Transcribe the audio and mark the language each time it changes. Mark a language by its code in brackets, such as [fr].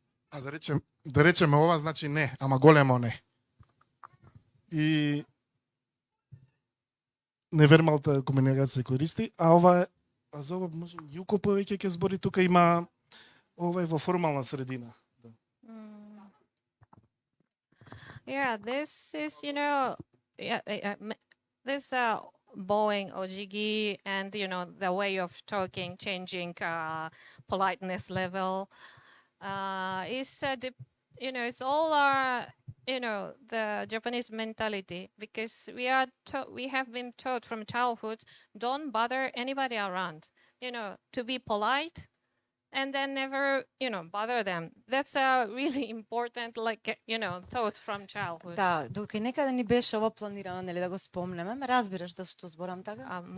[mk] А да речеме ова значи не, ама големо не. И невербалната комуникација користи, а ова е, за ова може Јуко повеќе ќе збори, тука има ова е во формална средина. [en] Yeah, this is, this bowing ojigi and, the way of talking, changing politeness level is, it's all our, the Japanese mentality, because we have been taught from childhood, don't bother anybody around, to be polite and then never, bother them. That's a really important, thought from childhood. [mk] Да, докато некаде ни беше ова планирано, нели да го спомнеме, ме разбираш да што зборам така?